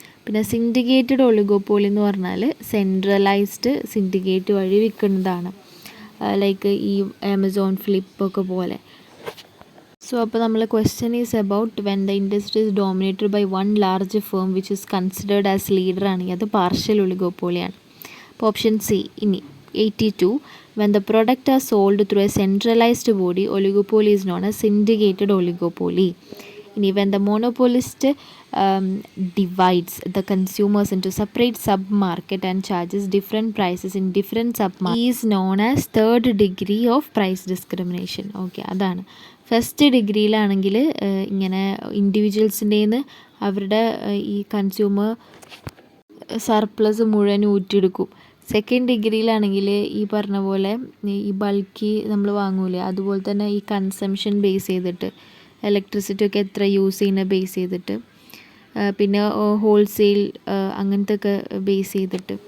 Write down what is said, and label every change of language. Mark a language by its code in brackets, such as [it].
[ml] പിന്നെ syndicated oligopoly എന്ന് പറഞ്ഞാൽ സെൻട്രലൈസ്ഡ് സിൻഡിക്കേറ്റ് വഴി വിൽക്കുന്നതാണ്, ലൈക്ക് ഈ ആമസോൺ, ഫ്ലിപ്പൊക്കെ പോലെ. [en] so [ml] അപ്പോൾ നമ്മൾ [en] question is about when the industry is dominated by one large firm which is considered as leader [ml] ആണെങ്കിൽ അത് പാർഷ്യൽ ഒളിഗോപോളിയാണ്. അപ്പോൾ ഓപ്ഷൻ സി. ഇനി 82. [en] When the product are sold through a centralized body, oligopoly is known as syndicated oligopoly. When the monopolist divides the consumers into separate sub-market and charges different prices in different sub-markets, is known as third degree of price discrimination. [ml] Okay, അതാണ്. First ഡിഗ്രിയിലാണെങ്കിൽ ഇങ്ങനെ ഇൻഡിവിജ്വൽസിൻ്റെന്ന് അവരുടെ ഈ consumer surplus മുഴുവൻ ഊറ്റിയെടുക്കും. Second ഡിഗ്രിയിലാണെങ്കിൽ ഈ പറഞ്ഞ പോലെ ഈ bulky നമ്മൾ വാങ്ങൂലേ, അതുപോലെ തന്നെ ഈ കൺസംഷൻ ബേസ് ചെയ്തിട്ട്, ഇലക്ട്രിസിറ്റി ഒക്കെ എത്ര യൂസ് ചെയ്യുന്ന ബേസ് ചെയ്തിട്ട്, പിന്നെ ഹോൾസെയിൽ അങ്ങനത്തെ ഒക്കെ ബേസ് ചെയ്തിട്ട്.